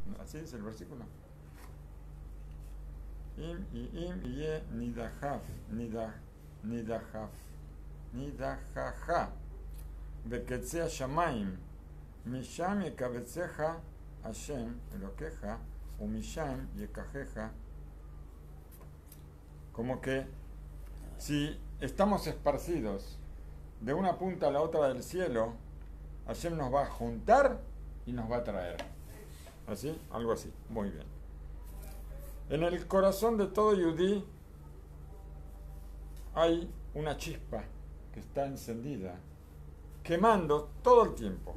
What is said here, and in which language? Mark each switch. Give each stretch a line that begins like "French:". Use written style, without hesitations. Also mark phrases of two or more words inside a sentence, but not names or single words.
Spanish: así dice el versículo.
Hebrew: אם יהיה נדחך, נדחך, בקצה השמים, משם יקבצך ה' אלהיך, ומשם יקחך.
Spanish: Como que si estamos esparcidos de una punta a la otra del cielo, Hashem nos va a juntar y nos va a traer. ¿Así? Algo así. Muy bien. En el corazón de todo yudí hay una chispa que está encendida, quemando todo el tiempo.